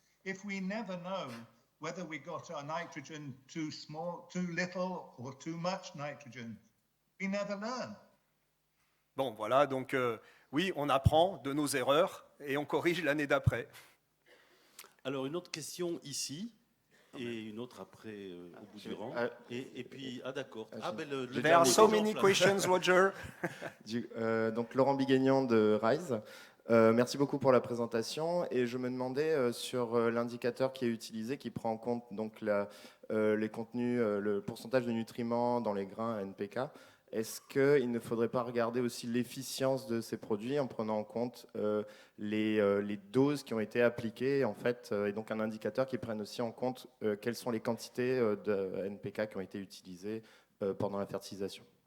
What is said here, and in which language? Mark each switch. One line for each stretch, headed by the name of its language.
English: If we never know whether we got our nitrogen too small, too little, or too much nitrogen, we never learn.
French: Bon, voilà, donc oui, on apprend de nos erreurs et on corrige l'année d'après. Alors, une autre question ici, et une autre après, au bout du rang. Et puis, d'accord.
English: There are so many questions, Roger.
French: Donc, Laurent Biguignan de Rise. Merci beaucoup pour la présentation. Et je me demandais sur l'indicateur qui est utilisé, qui prend en compte donc les contenus, le pourcentage de nutriments dans les grains NPK. Est-ce qu'il ne faudrait pas regarder aussi l'efficience de ces produits en prenant en compte les doses qui ont été appliquées en fait, et donc un indicateur qui prenne aussi en compte quelles sont les quantités de NPK qui ont été utilisées pendant la fertilisation?